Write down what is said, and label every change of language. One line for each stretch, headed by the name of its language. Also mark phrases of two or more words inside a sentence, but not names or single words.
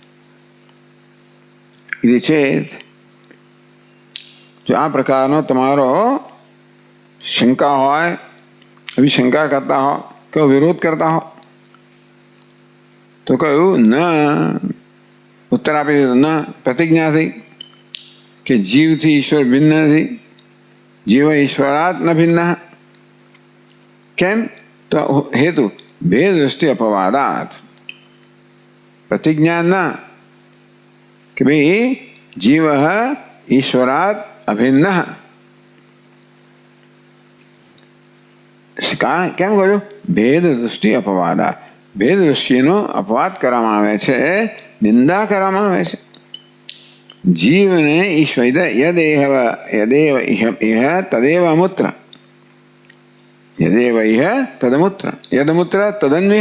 Gujarati: એ છે જો આ પ્રકારનો તમારો શંકા હોય, એવી શંકા કરતા હો કે વિરોધ કરતા હો, તો કહ્યું ન ઉત્તર આપી દીધો. ન પ્રતિજ્ઞા થઈ કે જીવથી ઈશ્વર ભિન્ન નથી,
Sanskrit: जीव ईश्वरात् न भिन्नः।
Gujarati: केम?
Sanskrit: तो हेतु भेद दृष्टि अपवादात। प्रतिज्ञा
Gujarati: ન કિ ભાઈ
Sanskrit: जीव ईश्वरात् अभिन्नः।
Gujarati: કેમ કહ્યું?
Sanskrit: ભેદ દૃષ્ટિ અપવાદા.
Gujarati: ભેદ દૃષ્ટિનો અપવાદ કરવામાં આવે છે, નિંદા કરવામાં આવે છે. જીવને ઈશ્વર
Sanskrit: યદેવ ઇહ તદેવ અમૂત્ર, યદેવ ઇહ તદમૂત્ર, યદમૂત્ર તદન્વય.